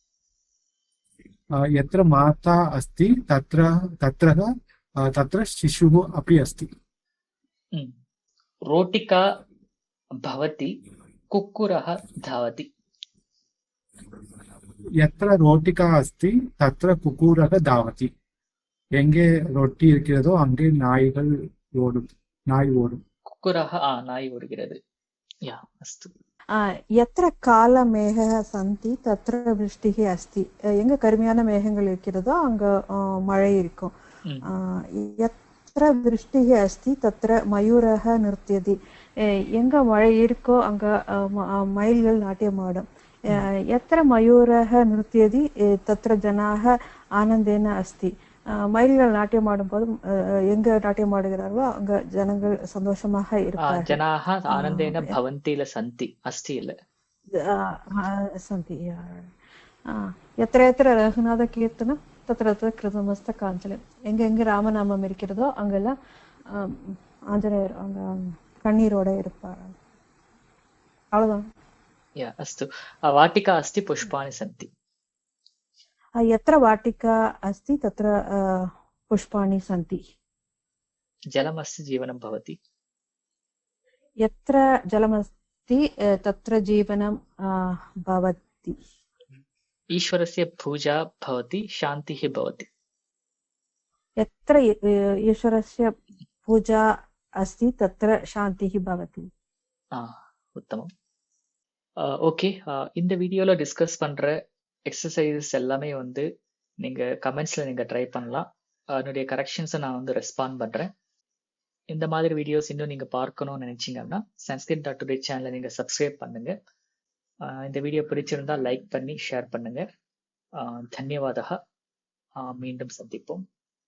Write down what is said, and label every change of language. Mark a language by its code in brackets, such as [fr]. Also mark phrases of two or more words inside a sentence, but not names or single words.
[sa] यत्र माता अस्ति तत्र शिशुः अपि अस्ति. रोटिका भवति, कुक्कुरः धावति. यत्र रोटिका अस्ति तत्र कुक्कुरः धावति. [ta] எங்கே ரொட்டி இருக்கிறதோ அங்கே நாய் ஓடும். [sa] कुक्कुरः [ta] நாய் ஓடுகிறது. [sa] अस्तु. यत्र कालमेघः सन्ति तत्र वृष्टिः अस्ति. [ta] எங்க கருமையான மேகங்கள் இருக்கிறதோ அங்க மழை இருக்கும். [sa] यत्र वृष्टिः अस्ति तत्र मयूरः नृत्यति. [ta] எங்க மழை இருக்கோ அங்க மயில்கள் நாட்டியமாடும். [sa] यत्र मयूरः नृत्यति तत्र जनाः आनन्देन अस्ति. [ta] மயில்கள் நாட்டியமாடும் போது எங்க நாட்டியமாடுகிறார்களோ அங்க ஜனங்கள் சந்தோஷமாக இருப்பார்கள். [sa] जनाः आनन्देन भवन्तिल सन्ति अस्ति இல்ல சந்தி. यत्र यत्र रघुनाथ कीर्तनं तत्र तत्र कृतमस्त काञ्जलम्. [ta] எங்க ராமநாமம் இருக்கிறதோ அங்கெல்லாம் ஆஞ்சநேயர் அங்க கண்ணீரோட இருப்பார். அவ்வளவுதான். [sa] अस्तु. वाटिका अस्ति, पुष्पाणि सन्ति. यत्र वाटिका अस्ति तत्र पुष्पाणि सन्ति. जलमस्ति, जीवनं भवति. यत्र जलमस्ति तत्र जीवनं भवति. ईश्वरस्य पूजा भवति, शान्तिः भवति. यत्र ईश्वरस्य पूजा अस्ति तत्र शान्तिः भवति. उत्तमम्. [ta] ஓகே, இந்த வீடியோவில் டிஸ்கஸ் பண்ணுற எக்ஸசைசஸ் எல்லாமே நீங்கள் கமெண்ட்ஸில் நீங்கள் ட்ரை பண்ணலாம். என்னுடைய கரெக்ஷன்ஸை நான் ரெஸ்பாண்ட் பண்ணுறேன். இந்த மாதிரி வீடியோஸ் இன்னும் நீங்கள் பார்க்கணும்னு நினச்சிங்கன்னா sanskrit.today சேனலை நீங்கள் சப்ஸ்கிரைப் பண்ணுங்கள். இந்த வீடியோ பிடிச்சிருந்தால் லைக் பண்ணி ஷேர் பண்ணுங்கள். தன்யவாதः. மீண்டும் சந்திப்போம்.